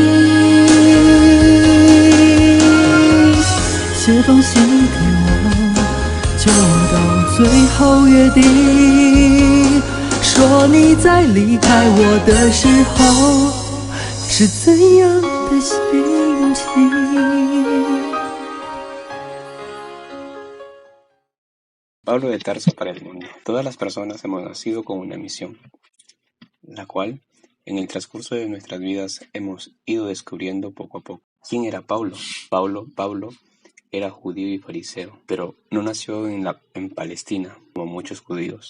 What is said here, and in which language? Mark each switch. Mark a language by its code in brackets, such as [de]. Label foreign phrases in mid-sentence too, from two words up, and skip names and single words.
[zh] 写封信给我，就当最后约定，说你在离开我的时候是怎样的心情。 [es] Pablo de Tarso para el mundo. Todas las personas hemos nacido con una misión, la cual en el transcurso de nuestras vidas hemos ido descubriendo poco a poco. ¿Quién era Pablo? Pablo era judío y fariseo, pero no nació en Palestina, como muchos judíos.